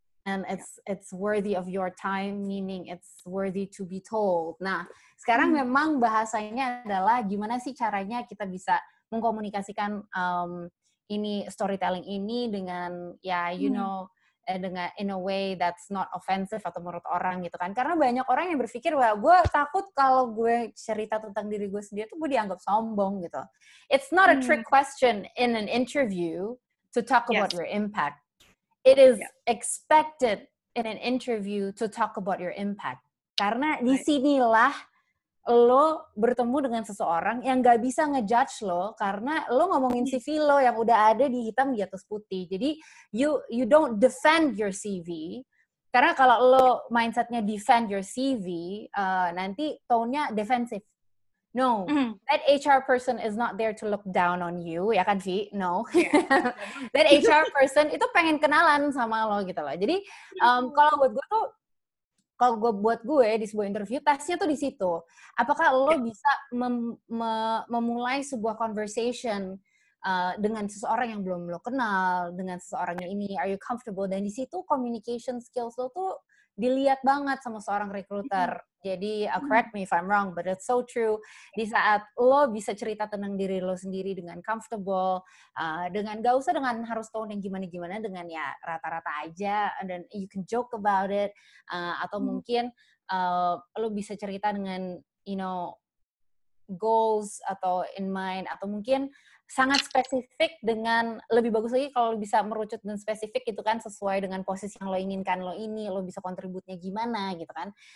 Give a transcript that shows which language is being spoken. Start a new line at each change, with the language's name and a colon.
English: And it's worthy of your time, meaning it's worthy to be told.
Indonesian: Nah, sekarang memang bahasanya adalah gimana sih caranya kita bisa mengkomunikasikan ini storytelling ini dengan dengan
English: in a way that's not offensive
Indonesian: atau menurut orang gitu kan. Karena banyak orang yang berpikir, wah gue takut kalau gue cerita tentang diri gue sendiri tuh gue dianggap sombong gitu.
English: It's not a trick question in an interview to talk about your impact. It is expected in an interview to talk about your impact.
Indonesian: Karena disinilah lo bertemu dengan seseorang yang gak bisa ngejudge lo karena lo ngomongin CV lo yang udah ada di hitam di atas putih. Jadi
English: you don't defend your CV.
Indonesian: Karena kalau lo mindsetnya
English: defend your CV,
Indonesian: nanti
English: tone-nya defensive. No, that HR person is not there to look down on you,
Indonesian: ya kan,
English: Vi?
Indonesian: No.
English: That HR person
Indonesian: itu pengen kenalan sama lo gitu loh. Jadi kalau buat gue di sebuah interview, tesnya tuh di situ. Apakah lo bisa memulai sebuah conversation dengan seseorang yang belum lo kenal, dengan seseorang yang ini,
English: are you comfortable?
Indonesian: Dan di situ communication skills lo tuh dilihat banget sama seorang recruiter. Jadi
English: correct me if I'm wrong, but it's so true.
Indonesian: Di saat lo bisa cerita tentang diri lo sendiri dengan comfortable, dengan gak usah dengan harus tone yang gimana-gimana, dengan ya rata-rata aja,
English: and then you can joke about it,
Indonesian: atau mungkin lo bisa cerita dengan goals atau in mind, atau mungkin sangat spesifik dengan lebih bagus lagi kalau bisa merucut dan spesifik gitu kan, sesuai dengan posisi yang lo inginkan, lo bisa kontributnya gimana gitu kan.